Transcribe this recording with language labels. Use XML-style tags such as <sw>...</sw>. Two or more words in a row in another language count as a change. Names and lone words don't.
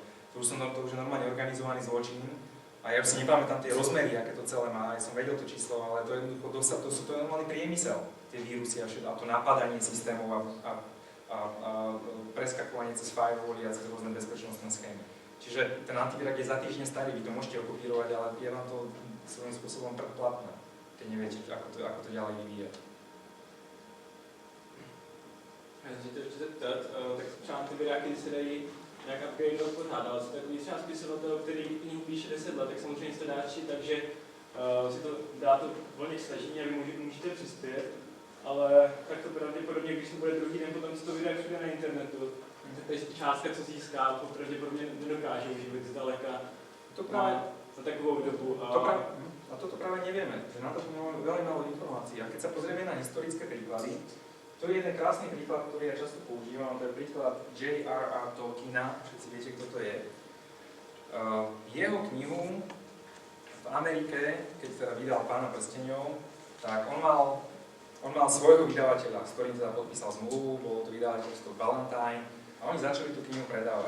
<sk>To už je normálne organizovaný zločin a ja už si nepamätám tie rozmery, aké to celé má, ja som vedel to číslo, ale to je jednoducho to je normálny priemysel, tie vírusy a to napadanie systémov a preskakovanie cez firewally a cez rôzne bezpečnostné schémy. Čiže ten antivirak je za týždeň starý, vy to môžete okopírovať, ale je vám to svojím spôsobom predplatné, keď neviete, ako to ďalej vyvíjať.</sk> <cs>Já se to ještě zeptat, tak třeba antiviráky se dají nějak upgradeovat pořád, ale jsou takový třeba spisovatel, který knihu píše 10 let, tak samozřejmě se to dá číst, takže si to dá to volně k stažení a vy můžete přispět, ale tak to pravděpodobně, když to bude druhý den, potom se to vydá všude na internetu, ta částka, co získá, to pravděpodobně nedokáže uživit zdaleka</cs> <sk>To práve,</sk> <cs>za takovou dobu.</cs> <sk>a toto práve nevieme, že na to máme veľmi málo informácií. A keď sa pozrieme na historické príklady, to je jeden krásny príklad, ktorý ja často používam, to je príklad J.R.R. Tolkiena, všetci viete, kto to je. Jeho knihu v Amerike, keď teda vydal Pána prsteňov, tak on mal svojho vydavateľa, s ktorým teda podpísal zmluvu, bolo to vydavateľstvo Ballantine, a oni začali tú knihu predávať.</sk>